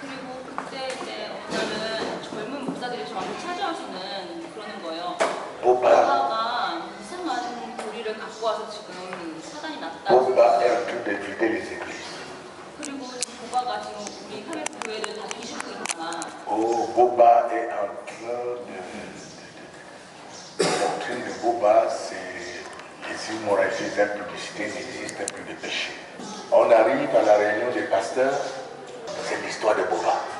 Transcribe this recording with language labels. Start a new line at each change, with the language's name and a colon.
Korean: 그리고 그때 이제 어떤 젊은 목사들이 저한테 찾아오시는 그러는 거예요. 보바가 이상한 교리를 갖고 와서 지금 사단이 났다.
French: Boba est en train de vider les églises.
Korean: 그리고 보바가 지금 우리 카메라 교회를 다 뒤집고 있잖아.
French: Oh, Boba est en train de... La doctrine de Boba, c'est les immoralités, les impudicités n'existent plus de péché. On arrive à la réunion des pasteurs, c'est l'histoire de Boba.